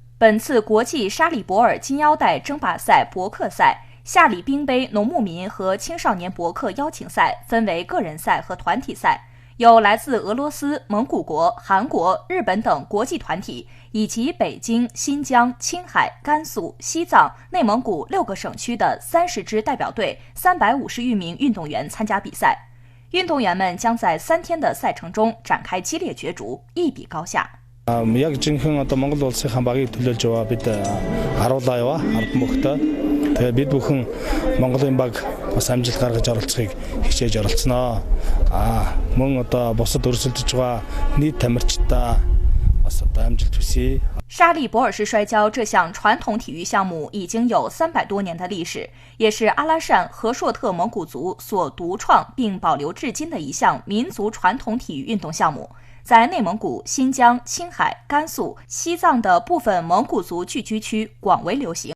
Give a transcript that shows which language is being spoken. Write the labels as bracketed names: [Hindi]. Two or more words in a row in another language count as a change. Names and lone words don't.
[Chinese] 本次国际沙里博尔金腰带争霸赛博克赛、夏里兵杯农牧民和青少年博克邀请赛分为个人赛和团体赛，有来自俄罗斯、蒙古国、韩国、日本等国际团体，以及北京、新疆、青海、甘肃、西藏、内蒙古6个省区的30支代表队，350余名运动员参加比赛。运动员们将在3天的赛程中展开激烈角逐，一比高下。 [Mongolian] Яг жинхэнэ Монгол улсынхаа багийг төлөөлж яваа бид харуулаа яваа ард мөхтөө. Тэгээ бид бүхэн Монголын баг бас амжилт гаргаж оролцохыг хичээж оролцсноо. Мөн бусад өрсөлдөж байгаа нийт тамирчдаа бас амжилт хүсье. [Chinese] 沙利博尔式摔跤这项传统体育项目已经有300多年的历史，也是阿拉善和硕特蒙古族所独创并保留至今的一项民族传统体育运动项目。在内蒙古、新疆、青海、甘肃、西藏的部分蒙古族聚居区广为流行。